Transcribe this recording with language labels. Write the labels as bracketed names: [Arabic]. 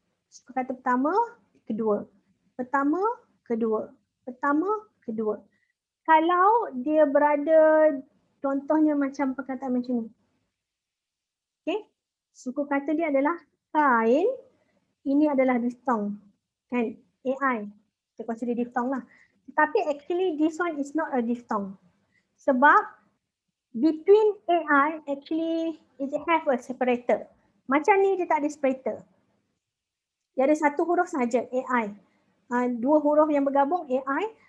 [Malay] Suku kata pertama, kedua. Pertama, kedua. Pertama, kedua. Kalau dia berada, contohnya macam perkataan macam ni. Okay. Suku kata dia adalah kain, ini adalah diftong, kan? AI, kita consider diftong lah. Tetapi [English] actually this one is not a diphthong. [Malay] Sebab [English] between AI actually it have a separator. [Malay] Macam ni dia tak ada separator. Dia ada satu huruf saja, AI. Dua huruf yang bergabung, AI.